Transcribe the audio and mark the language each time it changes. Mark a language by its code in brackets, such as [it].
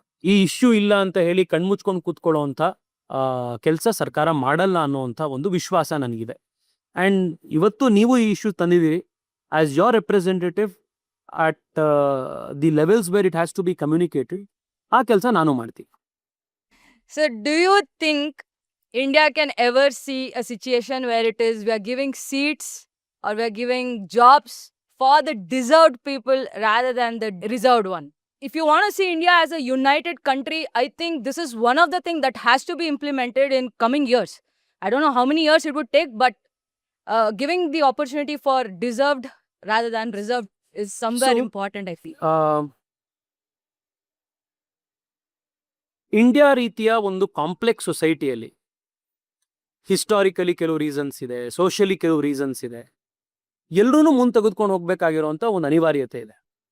[kn] ಈ ಇಶ್ಯೂ ಇಲ್ಲ ಅಂತ ಹೇಳಿ ಕಣ್ಮುಚ್ಕೊಂಡು ಕೂತ್ಕೊಳ್ಳೋವಂಥ ಕೆಲಸ ಸರ್ಕಾರ ಮಾಡಲ್ಲ ಅನ್ನೋವಂಥ ಒಂದು ವಿಶ್ವಾಸ ನನಗಿದೆ. [en] And ಇವತ್ತು ನೀವು ಈ ಇಶ್ಯೂ ತಂದಿದ್ದೀರಿ as your representative at the levels where it has to be communicated. [kn] ಆ ಕೆಲಸ ನಾನು ಮಾಡ್ತೀನಿ. [en] So, do you think India can ever see a situation where it is we are giving seats or we are giving jobs for the deserved people rather than the reserved one? if you want to see India as a united country, I think this is one of the things that has to be implemented in coming years. I don't know how many years it would take, but giving the opportunity for deserved rather than reserved is somewhere So- important, I feel. [kn] India ರೀತಿಯ ಒಂದು complex ಸೊಸೈಟಿಯಲ್ಲಿ historically ಕೆಲವು reasons ಇದೆ, socially ಕೆಲವು reasons ಇದೆ, ಎಲ್ಲರೂ ಮುಂದೆ ತೆಗೆದುಕೊಂಡು ಹೋಗ್ಬೇಕಾಗಿರುವಂತ ಒಂದು ಅನಿವಾರ್ಯತೆ ಇದೆ.